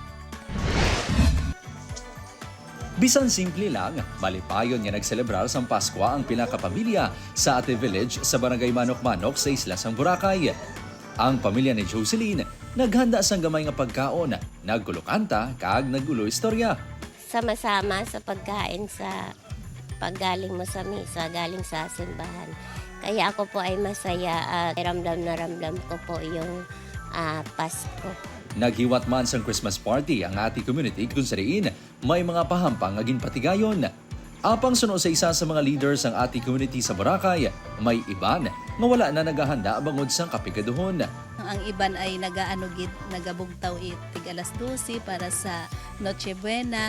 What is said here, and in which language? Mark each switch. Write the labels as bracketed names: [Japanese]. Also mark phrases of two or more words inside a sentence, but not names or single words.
[Hiligaynon] Bisan simple lang, malipayon nga nagselebrar sang Paskwa ang pinakapamilya sa Ate Village sa Barangay Manok-Manok sa isla sang Boracay. Ang pamilya ni Jocelyn naghanda sang gamay nga pagkaon, nagkulokanta kag nagulo istorya. [Filipino] Sama-sama sa pagkain sa paggaling mo sa misa, galing sa simbahan. Kaya ako po ay masaya at ramdam na ramdam ko po yung Pasko. [Hiligaynon] Naghiwat man sang [English] Christmas party [Hiligaynon] ang ati community kung sariin may mga pahampang aging patigayon. Apang suno sa isa sa mga leaders ang ati community sa Boracay, may iban nga wala na naghahanda bangod sang kapikaduhon. Ang iban ay nagabugtaw tig alas 12 para sa Noche Buena.